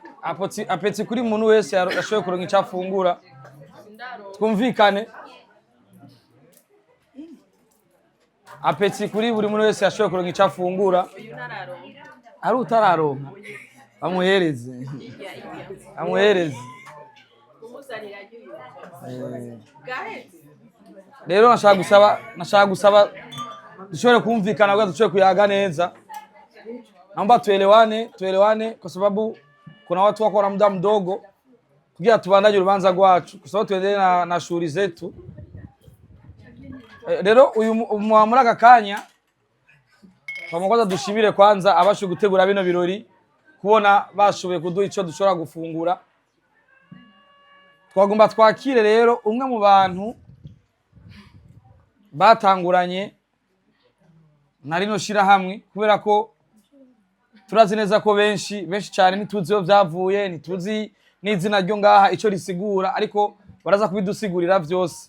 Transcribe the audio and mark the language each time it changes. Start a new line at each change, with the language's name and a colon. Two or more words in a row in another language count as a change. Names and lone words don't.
Rundi: apeti kuri muntu wese yashoboye kuronka icyo afungura twumvikane apeti kuri buri muntu wese yashoboye kuronka icyo afungura ari utararonka amuhereze rero nashaka gusaba dushobore kumvikana kwa dushobore kuyaga neza.
Swahili: Naomba tuelewane kwa sababu kuna watu wako na muda mdogo
Rundi: kugira tubandanye urubanza rwacu
Swahili: kwa sababu tuendelee na shughuli zetu.
Rundi: Rero uyu muri aka kanya twamukoza dushimire kwanza abashe gutegura bino birori kubona bashoboye kuduha ico dushobora gufungura. Twagomba twakire rero umwe mu bantu batanguranye na rino shira hamwe kubera ko turazi neza ko benshi cyane nituzi yo byavuye nituzi n'izina ryo ngaha ico risigura ariko baraza kubidusigurira byose.